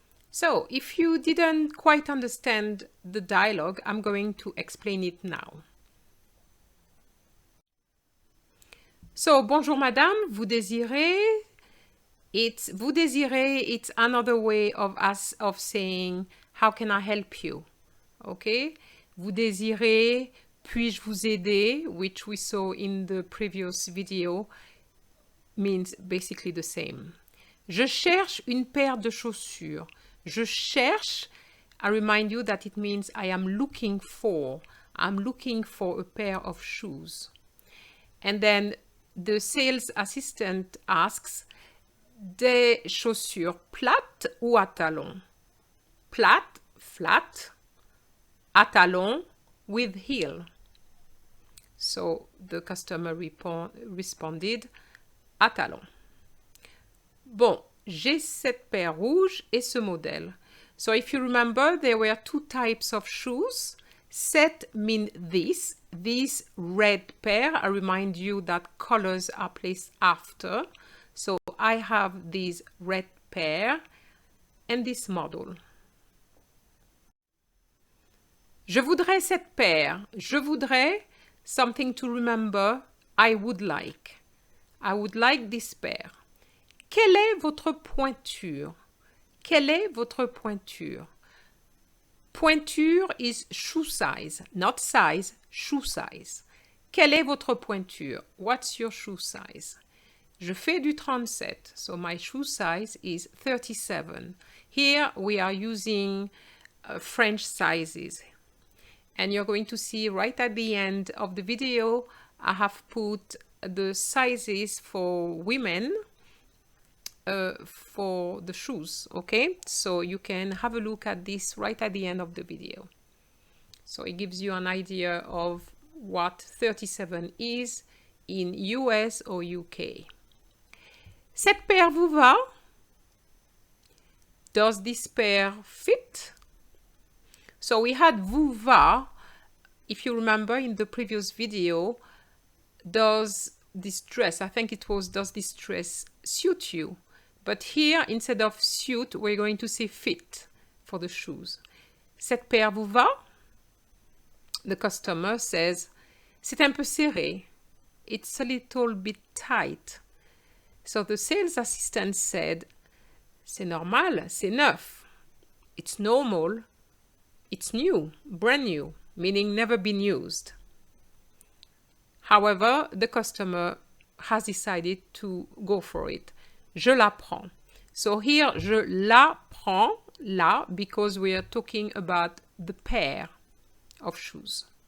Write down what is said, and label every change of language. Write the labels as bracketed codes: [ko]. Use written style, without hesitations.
[en] So, if you didn't quite understand the dialogue, I'm going to explain it now. [fr] So, bonjour madame, vous désirez? [en] It's another way of saying how can I help you? Okay? [fr] Vous désirez, puis-je vous aider, [en] which we saw in the previous video, means basically the same. [fr] Je cherche une paire de chaussures. Je cherche, [en] I remind you that it means I am looking for. I'm looking for a pair of shoes. And then the sales assistant asks, [fr] des chaussures plates ou à talons? [en] Plate, flat, à talons, with heel. So the customer responded, à talons. [fr] Bon, j'ai cette paire rouge et ce modèle. [en] So if you remember, there were two types of shoes. Set mean this red pair. I remind you that colors are placed after. So I have this red pair and this model. [fr] Je voudrais cette paire. Je voudrais, [en] something to remember, I would like. I would like this pair. [fr] Quelle est votre pointure? Quelle est votre pointure? [en] Pointure is shoe size, not size, shoe size. [fr] Quelle est votre pointure? [en] What's your shoe size? [fr] Je fais du 37, [en] so my shoe size is 37. Here we are using French sizes. And you're going to see right at the end of the video I have put the sizes for women for the shoes, okay? So you can have a look at this right at the end of the video. So it gives you an idea of what 37 is in US or UK. [fr] Cette paire vous va? [en] Does this pair fit? So we had vous va. If you remember in the previous video, does this dress, I think it was, does this dress suit you? But here, instead of suit, we're going to say fit for the shoes. [fr] Cette paire vous va? [en] The customer says, [fr] c'est un peu serré. [en] It's a little bit tight. So the sales assistant said, [fr] c'est normal, c'est neuf. [en] It's normal. It's new, brand new, meaning never been used. However, the customer has decided to go for it. [fr] Je la prends. [en] So here, [fr] je la prends, [en] la, because we are talking about the pair of shoes.